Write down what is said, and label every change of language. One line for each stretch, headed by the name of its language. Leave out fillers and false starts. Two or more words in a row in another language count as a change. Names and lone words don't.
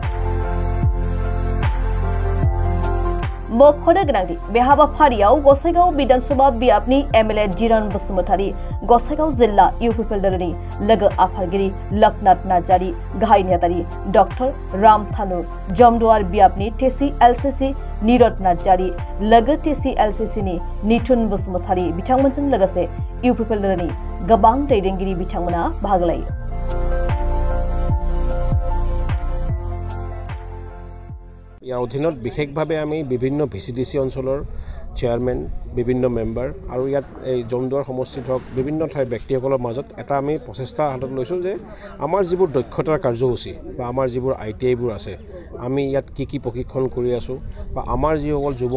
Bodo: मख'नो गोनांदि बे हाबाफारियाव गसाइगाव विधानसभा बियाबनि MLA जिरन बसुमतारी, गसाइगाव जिल्ला इउपिपिएल दलनि लोगो आफादगिरि लोकनाथ नार्जारी, गाहाय नेहाथारि डक्टर राम थानु, जमदुवार बियाबनि TCLCC नीरद नार्जारी, लोगो TCLCCनि निथुन बसुमतारी बिथांमोनजों लोगोसे इउपिपिएल दलनि गोबां दैदेनगिरि बिथांमोना बाहागो लायो।
Assamese: ইয়াৰ অধীনত বিশেষভাৱে আমি বিভিন্ন VCDC অঞ্চলৰ চেয়াৰমেন, বিভিন্ন মেম্বাৰ আৰু ইয়াত এই জমদুৱাৰ সমষ্টিত হওক বিভিন্ন ঠাইৰ ব্যক্তিসকলৰ মাজত এটা আমি প্ৰচেষ্টা হাতত লৈছোঁ যে আমাৰ যিবোৰ দক্ষতাৰ কাৰ্যসূচী বা আমাৰ যিবোৰ ITIবোৰ আছে, আমি ইয়াত কি প্ৰশিক্ষণ কৰি আছোঁ বা আমাৰ যিসকল যুৱ